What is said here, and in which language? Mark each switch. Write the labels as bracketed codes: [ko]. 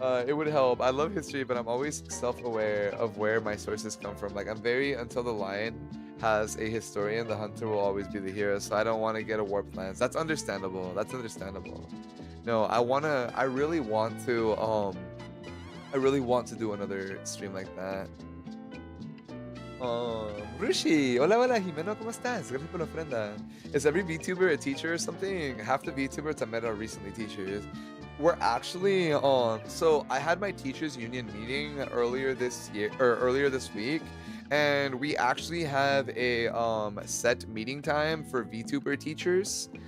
[en] It would help. I love history, but I'm always self-aware of where my sources come from. Like, I'm very until the line has a historian, the hunter will always be the hero. So I don't want to get a warped lens. That's understandable. No, I really want to do another stream like that. [es] Rushi, hola, Jimeno, ¿cómo estás? Gracias por la ofrenda. [en] Is every VTuber a teacher or something? Half the VTubers I met are recently teachers. We're actually so I had my teachers union meeting earlier this week, and we actually have a set meeting time for VTuber teachers.